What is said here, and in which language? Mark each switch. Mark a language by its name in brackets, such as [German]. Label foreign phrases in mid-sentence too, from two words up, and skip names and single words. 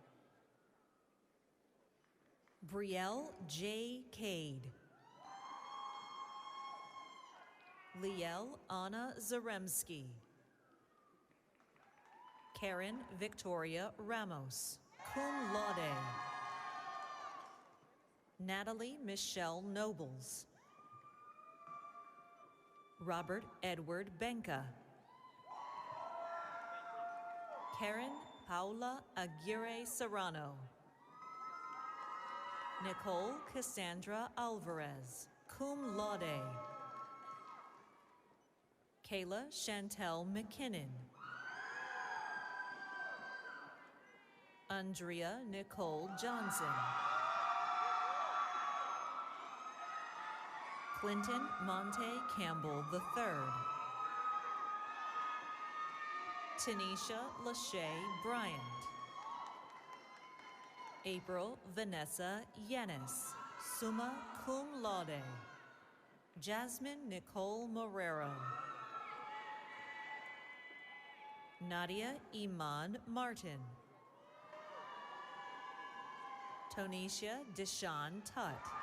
[English] Brielle J. Cade. Liel Anna Zaremski. Karen Victoria Ramos, [Latin] cum laude. [English] Natalie Michelle Nobles. Robert Edward Benka. Karen Paula Aguirre Serrano. Nicole Cassandra Alvarez, [Latin] cum laude. [English] Kayla Chantel McKinnon. Andrea Nicole Johnson. Clinton Monte Campbell III. Tanisha Lachey Bryant. April Vanessa Yanis, [Latin] summa cum laude. [English] Jasmine Nicole Morero. Nadia Iman Martin. Tonisha Deshawn Tutt.